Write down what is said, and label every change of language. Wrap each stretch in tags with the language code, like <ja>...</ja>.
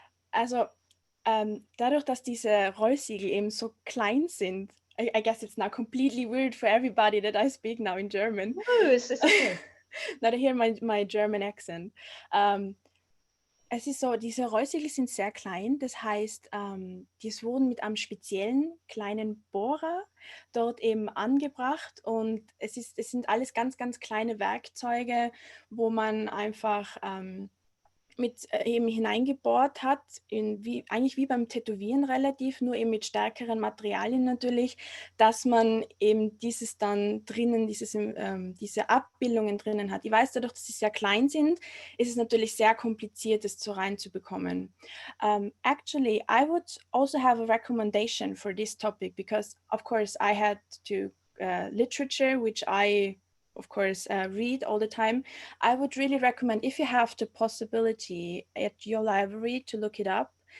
<de>Also dadurch, dass diese Rollsiegel eben so klein sind,</de> <en>I guess it's now completely weird for everybody that I speak now in German. No, it's okay. Now to hear my German accent.</en> <de>Es ist so, diese Rollsiegel sind sehr klein, das heißt, die wurden mit einem speziellen kleinen Bohrer dort eben angebracht, und es sind alles ganz, ganz kleine Werkzeuge, wo man einfach mit eben hineingebohrt hat, eigentlich wie beim Tätowieren relativ, nur eben mit stärkeren Materialien natürlich, dass man eben dieses dann drinnen, diese Abbildungen drinnen hat. Ich weiß, dadurch, dass sie sehr klein sind, ist es natürlich sehr kompliziert, das so reinzubekommen.</de> <en>Actually, I would also have a recommendation for this topic, because of course I had to literature, which I of course read all the time. I would really recommend, if you have the possibility at your library, to look it up.</en>